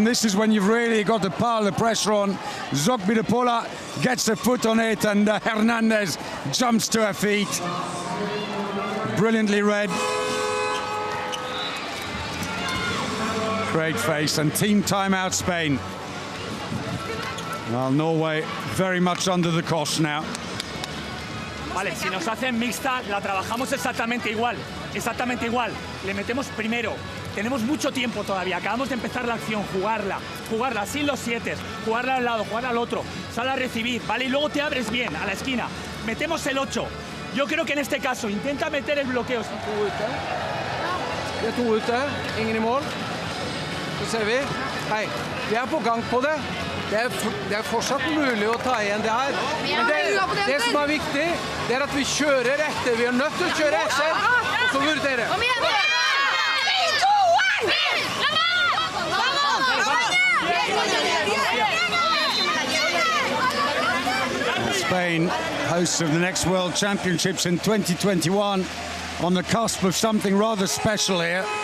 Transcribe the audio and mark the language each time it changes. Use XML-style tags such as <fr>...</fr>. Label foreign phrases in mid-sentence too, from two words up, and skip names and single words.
<en>This is when you've really got to pile the pressure on. Zokpi de Paula gets a foot on it and Hernandez jumps to her feet. Brilliantly read. Great face and team timeout Spain. Well, Norway very much under the cosh now.</en> <es>Vale, si nos hacen mixta, la trabajamos exactamente igual. Exactamente igual. Le metemos primero. Tenemos mucho tiempo todavía. Acabamos de empezar la acción. Jugarla sin los 7. Jugarla al lado, jugarla al otro. Sal a recibir, ¿vale? Y luego te abres bien a la esquina. Metemos el 8. Yo creo que en este caso intenta meter el bloqueo.</es> <no>Det 2 ute, ingen i mål. Så ser vi. Hei, vi på gang på det. Det fortsatt mulig å ta igjen det her. Men det som viktig, det at vi kjører etter. Vi nødt til å kjøre etter, og så vurdere.</no> <en>Spain, hosts of the next World Championships in 2021, on the cusp of something rather special here.</en>